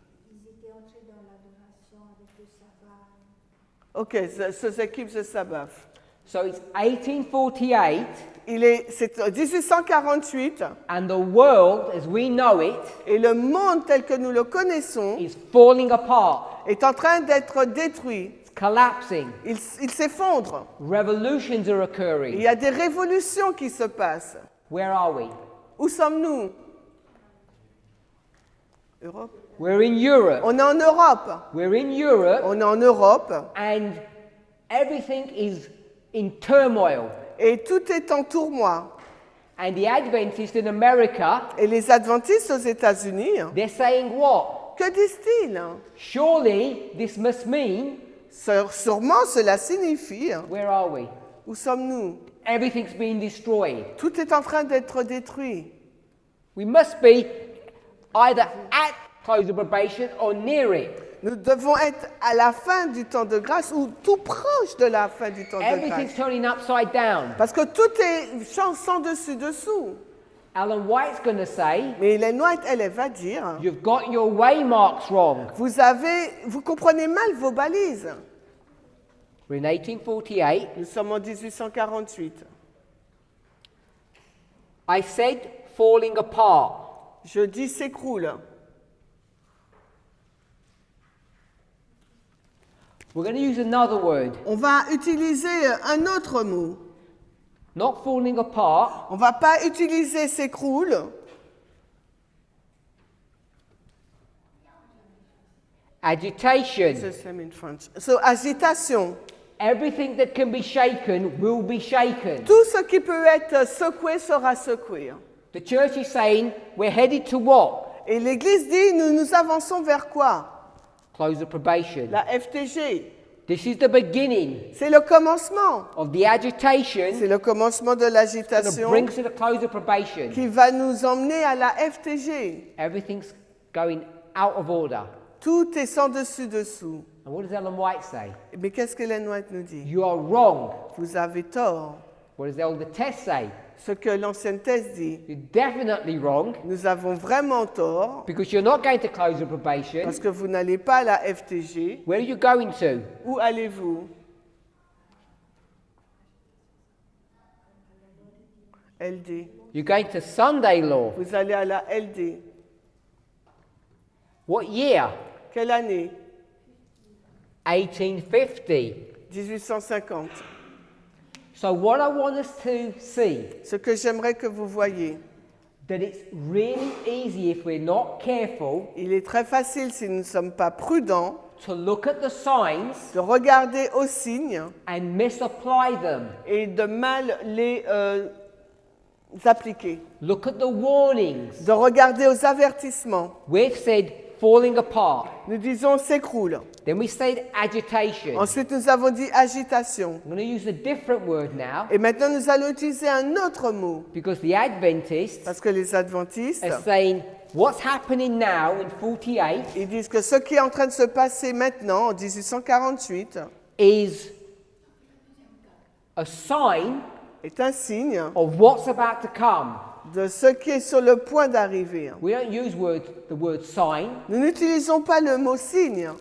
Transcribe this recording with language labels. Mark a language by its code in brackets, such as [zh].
[fr] Ils étaient entrés dans l'adoration avec le sabbat. Ok, ces équipes se sabbat. [en] So it's 1848, [fr] C'est 1848 [en] and the world as we know it [fr] et le monde tel que nous le connaissons [en] is falling apart. [fr] est en train d'être détruit. [en] It's collapsing. [fr] Il s'effondre. [en] Revolutions are [fr] Il [en] occurring. [fr] y a des révolutions qui se passent. [en] Where are we? [fr] Où sommes-nous? [en] Europe. We're in Europe. [fr] On est en Europe. [en] We're in Europe, [fr] On est en Europe [en] and everything is in turmoil. [fr] et tout est en tourment. [en] And the Adventists in America, [fr] Et les adventistes aux États-Unis, [en] they're saying what? [fr] que disent-ils? [en] Surely this must mean, [fr] Sûrement cela signifie, [en] where are we? [fr] où sommes-nous? [en] Everything's being destroyed. [fr] Tout est en train d'être détruit. [en] We must be either at close of probation or near it. [fr] Nous devons être à la fin du temps de grâce ou tout proche de la fin du temps de [en] Everything's [fr] grâce. [en] turning upside down. [fr] Parce que tout est sans dessus-dessous. [en] Alan White's going to say, [fr] Mais Ellen White, elle va dire, [en] you've got your waymarks wrong. [fr] vous comprenez mal vos balises. [en] We're in 1848. [fr] Nous sommes en 1848. [en] I said falling apart. [fr] Je dis s'écroule. [en] We're going to use another word. [fr] On va utiliser un autre mot. [en] Not falling apart, [fr] On va pas utiliser s'écroule, [en] Agitation. It's the same in French. So, agitation. Everything that can be shaken will be shaken. [fr] Tout ce qui peut être secoué sera secoué. [en] The church is saying we're headed to what? [fr] Et l'Église dit, nous avançons vers quoi? [en] Close of probation. [fr] La FTG. [en] This is the beginning [fr] C'est le commencement. [en] of the agitation [fr] C'est le commencement de [en] that [fr] l'agitation [en] brings to the close of probation. [fr] qui va nous emmener à la FTG. [en] Everything's going out of order. [fr] Tout est sans dessus-dessous. [en] And what does Ellen White say? [fr] Mais qu'est-ce qu'Ellen White nous dit? [en] You are wrong. [fr] Vous avez tort. [en] What does the Elder Test say? [fr] Ce que l'ancienne thèse dit. [en] You're definitely wrong [fr] Nous avons vraiment tort [en] because you're not going to close of probation. [fr] parce que vous n'allez pas à la FTG. [en] Where are you going to? [fr] Où allez-vous? LD. [en] You're going to Sunday law. [fr] Vous allez à la LD. [en] What year? [fr] Quelle année? [en] 1850. [fr] 1850. [en] So what I want us to see, [fr] Ce que j'aimerais que vous voyiez, [en] that it's really easy if we're not careful [fr] il est très facile si nous ne sommes pas prudents [en] to look at the signs [fr] de regarder aux signes [en] and misapply them. [fr] et de mal les appliquer. [en] Look at the warnings. [fr] De regarder aux avertissements. [en] We've said falling apart. [fr] Nous disons s'écroule. [en] Then we said agitation. [fr] Ensuite, nous avons dit agitation. [en] I'm going to use a different word now [fr] Et maintenant, nous allons utiliser un autre mot. [en] because the Adventists [fr] Parce que les adventistes, [en] are saying what's happening now in 48 [fr] ils disent que ce qui est en train de se passer maintenant, en 1848, [en] is a sign [fr] est un signe [en] of what's about to come. [fr] de ce qui est sur le point d'arriver. [en] We don't use the word sign. [fr] Nous n'utilisons pas le mot signe,